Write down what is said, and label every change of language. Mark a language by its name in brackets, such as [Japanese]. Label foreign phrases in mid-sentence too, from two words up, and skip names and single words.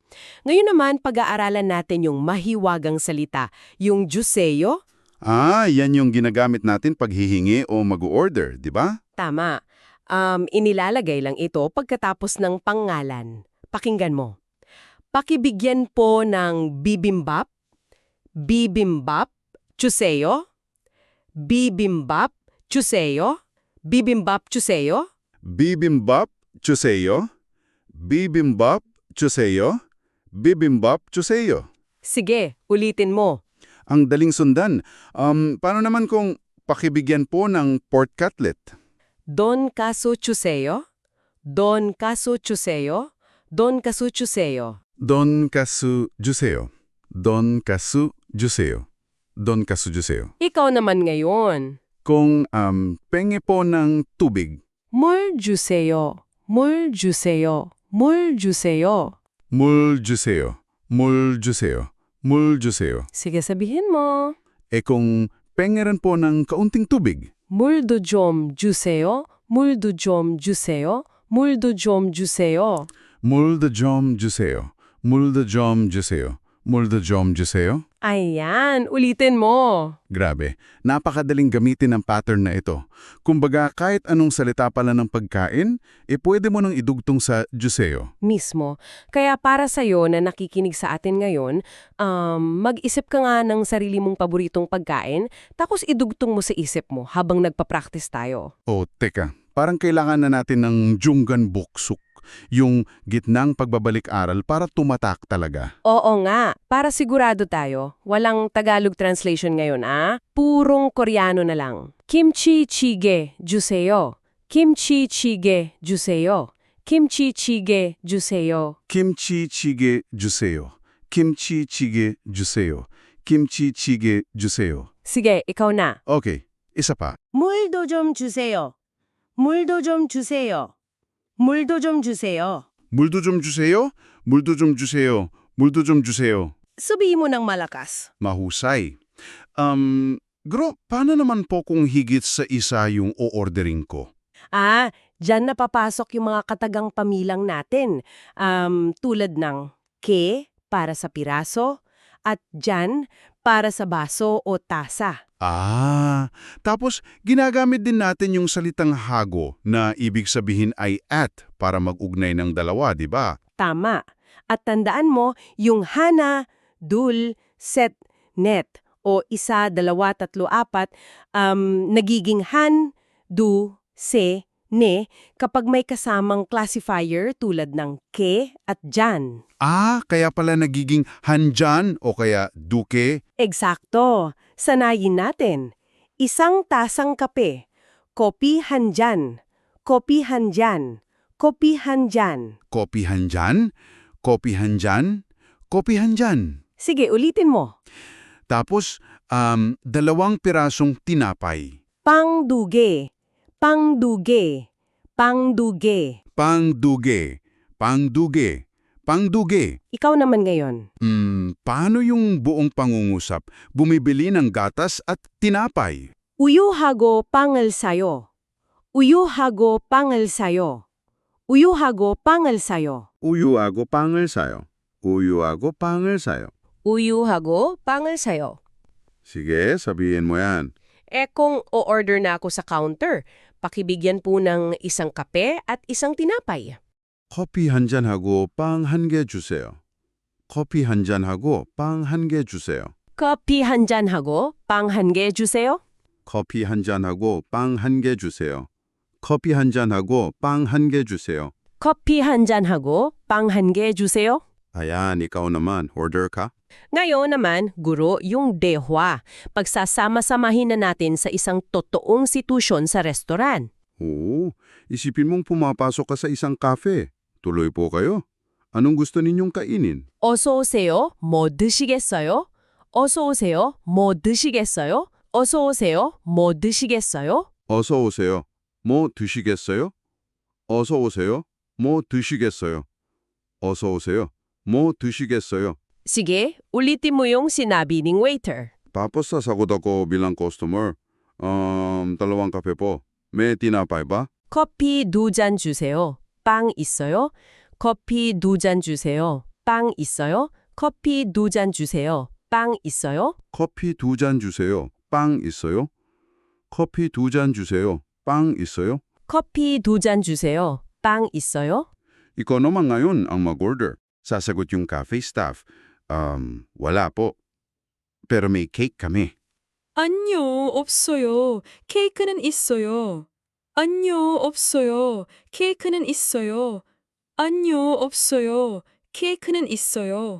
[Filipino] Ngayon naman, pag-aaralan natin yung mahiwagang salita, yung juseyo. Yan yung ginagamit natin pag hihingi o mag-order, di ba? Tama. Inilalagay lang ito pagkatapos ng pangalan. Pakinggan mo. Pakibigyan po ng [Korean] 비빔밥, 비빔밥, 주세요, 비빔밥, 주세요, 비빔밥, 주세요. 비빔밥, 주세요. 비빔밥, 주세요. 비빔밥, 주세요. [Filipino] Sige, ulitin mo. Ang daling sundan. Paano naman kung pakibigyan po ng pork cutlet? [Korean] 돈가스 주세요, 돈가스 주세요, 돈가스 주세요. 돈가스 주세요. 돈가스 주세요. 돈가스 주세요. [Filipino] Ikaw naman ngayon. Kung penge po ng tubig. [Korean] 물 주세요. 물 주세요. 물 주세요. 물 주세요. 물 주세요. 물 주세요. [Filipino] Sige, sabihin mo. Kung pengeran po ng kaunting tubig. [Korean] 물도 좀 주세요. 물도 좀 주세요. 물도 좀 주세요. 물도 좀 주세요. 물도 좀 주세요. 물도 좀 주세요. [Filipino] Ayan, ulitin mo. Grabe, napakadaling gamitin ang pattern na ito. Kumbaga, kahit anong salita pala ng pagkain, pwede mo nang idugtong sa juseyo. Mismo. Kaya para sa'yo na nakikinig sa atin ngayon, mag-isip ka nga ng sarili mong paboritong pagkain, tapos idugtong mo sa isip mo habang nagpa-practice tayo. Teka, parang kailangan na natin ng [Korean] 중간 복습. [Filipino] Yung gitnang pagbabalik-aral para tumatak talaga. Oo nga, para sigurado tayo, walang Tagalog translation ngayon purong Koreano na lang. [Korean] 김치찌개 주세요. 김치찌개 주세요. 김치찌개 주세요. 김치찌개 주세요. 김치찌개 주세요. 김치찌개 주세요. [Filipino] Sige, ikaw na. Okay, isa pa. [Korean] 물도 좀 주세요. 물도 좀 주세요. 물도 좀 주세요. 물도 좀 주세요. 물도 좀 주세요. 물도 좀 주세요. [Filipino] Sabihin mo ng malakas. Mahusay. Gro, paano naman po kung higit sa isa yung o-ordering ko? Diyan napapasok yung mga katagang pamilang natin. Tulad ng ke para sa piraso at jan para sa baso o tasa. Tapos ginagamit din natin yung salitang hago na ibig sabihin ay at para mag-ugnay ng dalawa, di ba? Tama. At tandaan mo, yung [Korean] 하나, 둘, 셋, 넷 [Filipino] o isa, dalawa, tatlo, apat, nagiging [Korean] 한, 두, 세, 네 [Filipino] kapag may kasamang classifier tulad ng ke at jan. Kaya pala nagiging handyan o kaya duke. Eksakto. Sanayin natin. Isang tasang kape. [Korean] 커피 한 잔. 커피 한 잔. 커피 한 잔. 커피 한 잔, 커피 한 잔, 커피 한 잔. [Filipino] Sige, ulitin mo. Tapos, 2 pirasong tinapay. [Korean] 빵 두 개. 빵 두 개. 빵 두 개. 빵 두 개, 빵 두 개, 빵 두 개. [Filipino] Ikaw naman ngayon. Paano yung buong pangungusap? Bumibili ng gatas at tinapay. [Korean] 우유하고 빵을 사요. 우유하고 빵을 사요. 우유하고 빵을 사요. 우유하고 빵을 사요. 우유하고 빵을 사요. 우유하고 빵을 사요. [Filipino] Sige, sabihin mo yan. Kung o-order na ako sa counter, pakibigyan po ng isang kape at isang tinapay. [Korean] 커피 한 잔하고 빵 1개 주세요. 커피 한 잔하고 빵 1개 주세요. 커피 한 잔하고 빵 한 개 주세요. 커피 한 잔하고 빵 1개 주세요. 커피 한 잔하고 빵 1개 주세요. 커피 한 잔하고 빵 한 개 주세요. [Filipino] Ayan, ikaw naman, order ka? Ngayon naman, guro, yung dehwa. Pagsasama-samahin na natin sa isang totoong sitwasyon sa restaurant. Oo, isipin mong pumapasok ka sa isang cafe. Tuloy po kayo. Anong gusto ninyong kainin? [Korean] 어서 오세요. 뭐 드시겠어요? 어서 오세요. 뭐 드시겠어요? 어서 오세요. 뭐 드시겠어요? 어서 오세요. 뭐 드시겠어요? 어서 오세요. 뭐 드시겠어요? 어서 오세요. 뭐 드시겠어요? [Filipino] Sige, ulitin mo yung sinabi ng waiter. Tapos sasagot ako bilang customer. 2 kape po. May tinapay ba? [Korean] 커피 2잔 주세요. 빵 있어요? 커피 2잔 주세요. 빵 있어요? 커피 2잔 주세요. 빵 있어요? 커피 2잔 주세요. 빵 있어요? 커피 2잔 주세요. 빵 있어요? 커피 2잔 주세요. 빵 있어요? [Filipino] Ikaw naman ngayon ang mag-order. Sasagot yung cafe staff. Wala po. Pero may cake kami. [Korean] 아니요, 없어요. 케이크는 있어요. 아니요, 없어요. 케이크는 있어요. 아니요, 없어요. 케이크는 있어요.